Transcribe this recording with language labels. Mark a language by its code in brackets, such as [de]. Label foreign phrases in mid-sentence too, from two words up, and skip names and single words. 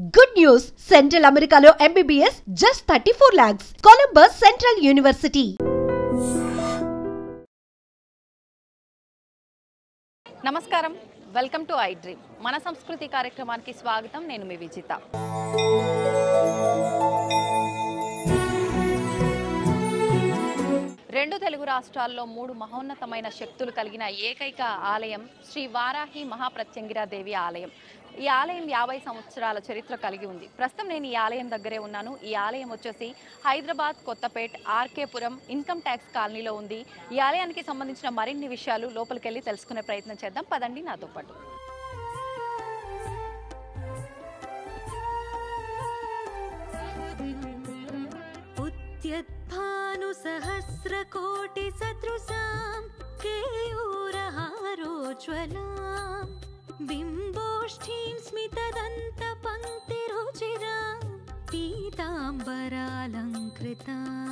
[en] Good news! Central Americano MBBS just 34 lakhs. Columbus Central University. [te] నమస్కారం, [en] welcome to iDream. [te] మన సంస్కృతి కార్యక్రమానికి స్వాగతం. నేను మీ విజిత. రెండు తెలుగు రాష్ట్రాల్లో మూడు మహోన్నతమైన శక్తులు కలిగిన ఏకైక ఆలయం శ్రీ వారాహి మహాప్రత్యంగిరాదేవి ఆలయం. ఈ ఆలయం 50 సంవత్సరాల చరిత్ర కలిగి ఉంది. ప్రస్తుతం నేను ఈ ఆలయం దగ్గరే ఉన్నాను. ఈ ఆలయం వచ్చేసి హైదరాబాద్ కొత్తపేట్ ఆర్కేపురం ఇన్కమ్ ట్యాక్స్ కాలనీలో ఉంది. ఈ ఆలయానికి సంబంధించిన మరిన్ని విషయాలు లోపలికి వెళ్ళి తెలుసుకునే ప్రయత్నం చేద్దాం. పదండి నాతో పాటు. [sa] सहस्रकोटि सदृशां केयूरहारोज्ज्वलां बिम्बोष्ठीं स्मितदन्तपङ्क्तिरुचिरां पीताम्बरालङ्कृतां